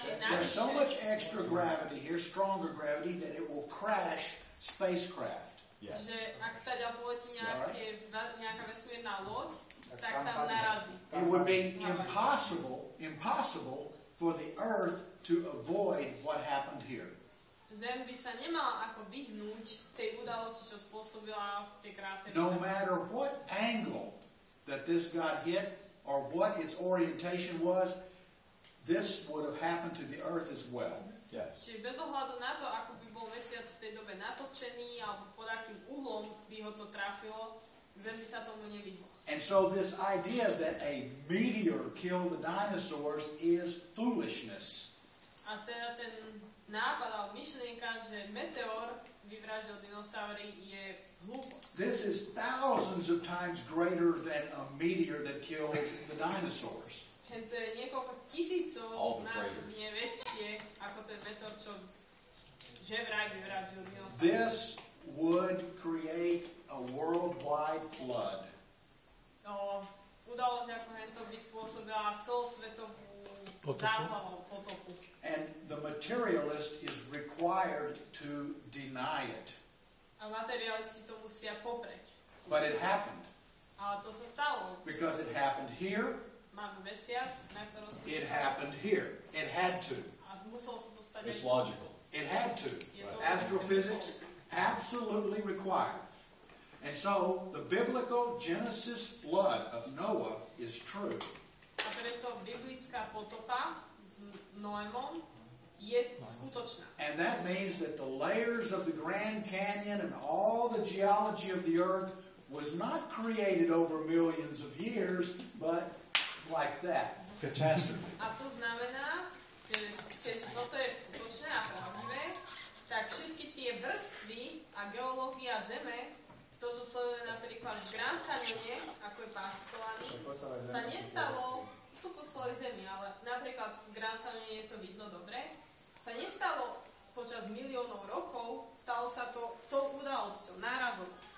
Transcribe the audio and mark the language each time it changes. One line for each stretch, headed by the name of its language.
English: There's so much extra gravity here, stronger gravity, that it will crash spacecraft.
Slovak: Že ak teda poletí nejaká vesmírna loď, tak tam narazí.
English: would be impossible for the earth to avoid what happened here.
Slovak: Zem by sa nemala ako vyhnúť tej udalosti, čo spôsobila tie krátery.
English: No matter what angle that this got hit or what its orientation was, this would have happened to the earth as well.
Slovak: Čiže bez ohľadu na to, ako by bol mesiac v tej dobe natočený alebo pod akým uhlom by ho to trafilo, Zem by sa tomu nevyhla.
English: And so this idea that a meteor killed the dinosaurs is foolishness.
Slovak: A teda ten nápad alebo myšlienka, že meteor vyvraždil dinosaury, je hlúposť.
English: This is thousands of times greater than a meteor that killed the dinosaurs.
Slovak: To je niekoľko tisícov násobne väčšie ako ten meteor, čo že vraj vyvraždil dinosaury.
English: This would create a worldwide flood.
Slovak: Udalosť ako hento by spôsobila celosvetovú záplavu, potopu.
English: And the materialist is required to deny it.
Slovak: A materialisti to musia popreť.
English: But it happened.
Slovak: Ale to sa stalo.
English: Because it happened here.
Slovak: Máme mesiac, na ktorom sa
English: It happened here. It had to.
Slovak: A muselo sa to stať.
English: It's logical. It had to. Astrophysics absolutely required. And so the biblical Genesis flood of Noah is true.
Slovak: A preto biblická potopa s Noémom je skutočná.
English: And that means that the layers of the Grand Canyon and all the geology of the earth was not created over millions of years, but like that. Catastrophe.
Slovak: A to znamená, že keď toto je skutočné a pravdivé, tak všetky tie vrstvy a geológia Zeme, to, čo sleduje napríklad v Grand Canyone, ako je pásitovaný, sa nestalo, sú po celej Zemi, ale napríklad v Grand Canyone je to vidno dobre, sa nestalo počas miliónov rokov, stalo sa to tou udalosťou, nárazom.